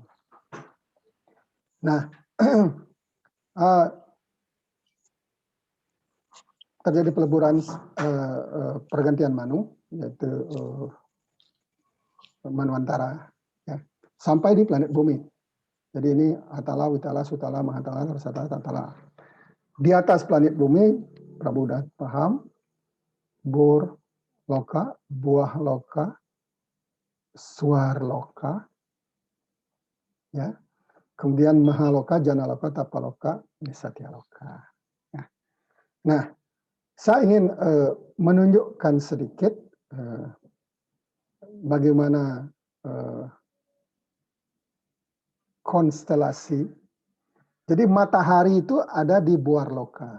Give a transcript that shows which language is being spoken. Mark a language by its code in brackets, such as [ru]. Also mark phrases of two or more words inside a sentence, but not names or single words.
[id] Nah, terjadi peleburan pergantian Manu, yaitu Manwantara, ya, sampai di planet bumi. Jadi ini Atala, Witala, Sutala, Mahatala, Rasatala, Tatala. Di atas planet bumi, Prabu udah paham, bur loka, buah loka, suar loka, ya. Kemudian mahaloka, janaloka, tapaloka, nisatyaloka. Nah, saya ingin menunjukkan sedikit bagaimana konstelasi. Jadi matahari itu ada di buar loka.